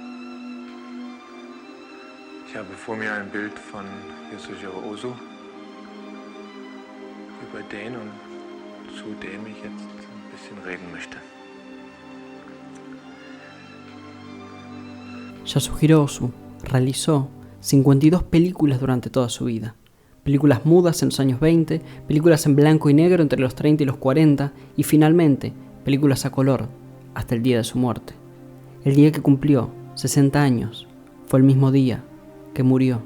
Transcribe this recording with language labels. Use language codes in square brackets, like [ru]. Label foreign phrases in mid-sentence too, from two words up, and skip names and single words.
[de] Ich habe vor mir ein Bild von Yasuhiro Ozu, über den und zu dem ich jetzt ein bisschen reden möchte. [es] Yasuhiro Ozu realizó 52 películas durante toda su vida. Películas mudas en los años 20, películas en blanco y negro entre los 30 y los 40 y finalmente películas a color hasta el día de su muerte. El día que cumplió 60 años fue el mismo día que murió.